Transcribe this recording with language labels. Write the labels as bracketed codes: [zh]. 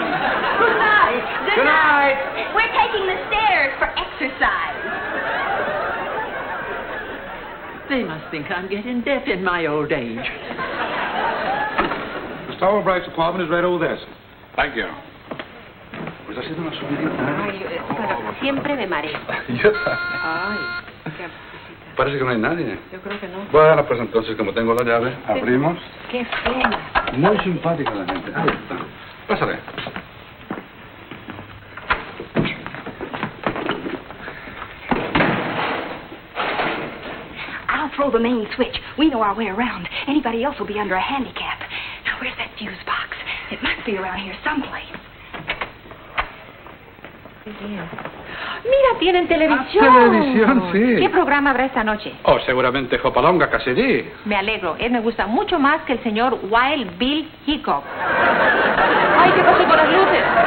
[en] Good night. Good night. We're taking the stairs for exercise. They must think I'm getting deaf in my old age. Mr. Albright's apartment is right over there, sir. Thank you. [es] Pues ha sido una subidita. Siempre me mareo. Ay. Parece que no hay nadie. Yo creo que no. Bueno, pues entonces, como tengo la llave, abrimos. Qué pena. Muy simpática la gente. Ahí está. Pásale. [en] I'll throw the main switch. We know our way around. Anybody else will be under a handicap. Now, where's that fuse box? It must be around here someplace. [es] Mira, tienen televisión. Televisión, sí. ¿Qué programa habrá esta noche? Oh, seguramente Hopalonga Cassidy. Me alegro. Él me gusta mucho más que el señor Wild Bill Hickok. Ay, ¿qué pasó con las luces?